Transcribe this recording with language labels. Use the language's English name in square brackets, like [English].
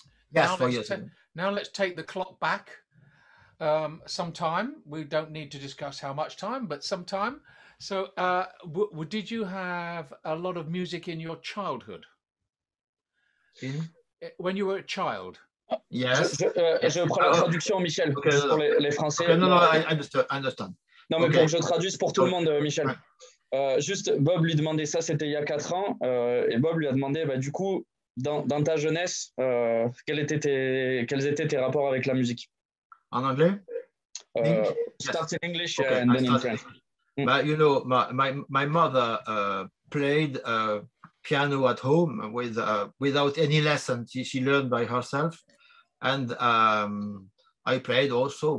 [English] Yes, 4 years ago. Now let's take the clock back some time. We don't need to discuss how much time, but some time. So did you have a lot of music in your childhood? When you were a child? Yes. [French] Je prends la traduction, Michel, pour les Français. [English] Okay, no, I understand. [French] Non, mais pour que je traduise pour tout le monde, Michel. Juste, Bob lui demandait ça, c'était il y a 4 ans, et Bob lui a demandé, bah, du coup, dans ta jeunesse, quels étaient tes rapports avec la musique? En anglais? [English] Start in English and then in French. But you know, my mother played piano at home without any lesson. She learned by herself, and I played also.